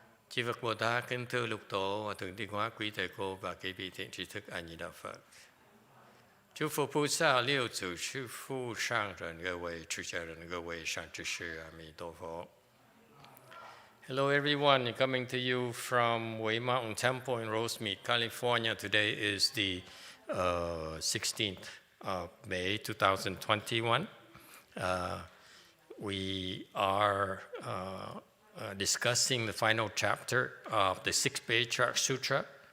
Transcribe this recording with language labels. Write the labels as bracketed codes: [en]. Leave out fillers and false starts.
[vi] Chư Phật Bồ Tát kính thưa lục tổ và thượng tiên hóa quý thầy cô và quý vị thiện tri thức A Di Đà Phật. [zh] 诸佛菩萨六祖师父上人各位出家人各位善知识阿弥陀佛。 [en] Hello everyone, coming to you from Wei Mountain Temple in Rosemead, California. Today is the 16th of May 2021. We are discussing the final chapter of the Sixth Patriarch Sutra.